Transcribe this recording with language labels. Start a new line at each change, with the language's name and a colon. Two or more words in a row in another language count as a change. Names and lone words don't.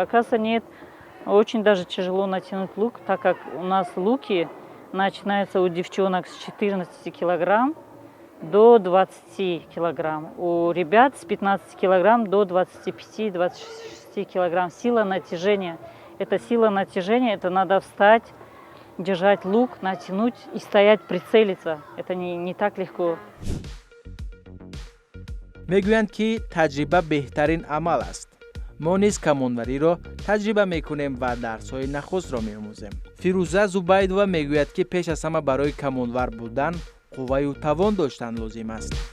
Russian: Оказывается, нет, очень даже тяжело натянуть лук, так как у нас луки начинаются у девчонок с 14 килограмм до 20 килограмм. У ребят с 15 килограмм до 25-26 килограмм. Сила натяжения. Это сила натяжения, это надо встать, держать лук, натянуть и стоять, прицелиться. Это не так легко.
Tajik: мегӯянд ки таҷриба беҳтарин амал аст. мо низ камонвариро таҷриба мекунем ва дарсҳои нахустро меомӯзем. фирӯза зубайдова мегӯяд ки пеш аз ҳама барои камонвар будан қувваю тавон доштан лозим аст.